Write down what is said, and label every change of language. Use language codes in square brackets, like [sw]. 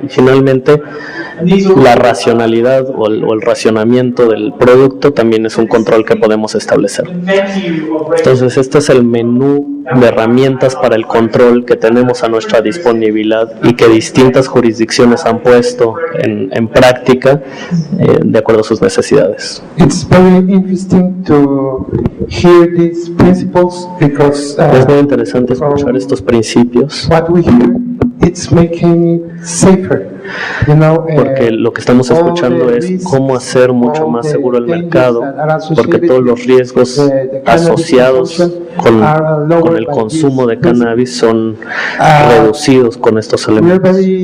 [es] Y finalmente, la racionalidad o el racionamiento del producto también es un control que podemos establecer. Entonces, este es el menú de herramientas para el control que tenemos a nuestra disponibilidad y que distintas jurisdicciones han puesto en práctica de acuerdo a sus necesidades. [en] It's very interesting to hear these principles because [es] es muy interesante escuchar estos principios. [en] What we hear, it's making it safer. [es] Porque lo que estamos escuchando es cómo hacer mucho más seguro el mercado, porque todos los riesgos asociados con el consumo de cannabis son reducidos con estos elementos.